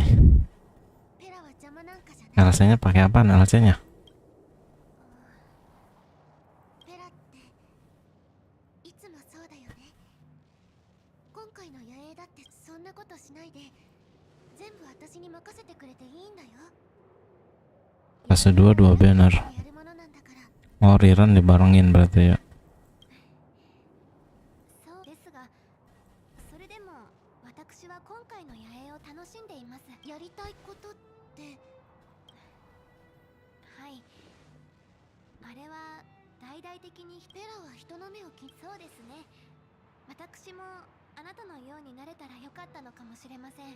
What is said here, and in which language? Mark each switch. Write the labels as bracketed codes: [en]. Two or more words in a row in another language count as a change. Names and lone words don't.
[ja] ペラは邪魔なんかじゃない。 [id] LC-nya pakai apa LC-nya? [ja] ペラっていつもそうだよね。今回の野営だってそんなことしないで全部私に任せてくれていいんだよ。 [id] Fase 2 2 banner. Oh, Riran dibarengin berarti ya. [ja] そうですが、それでも私は今回の野営を楽しんでいます。やりたいことって。はい、あれは大々的に。ペラは人の目をそうですね。私もあなたのようになれたらよかったのかもしれません。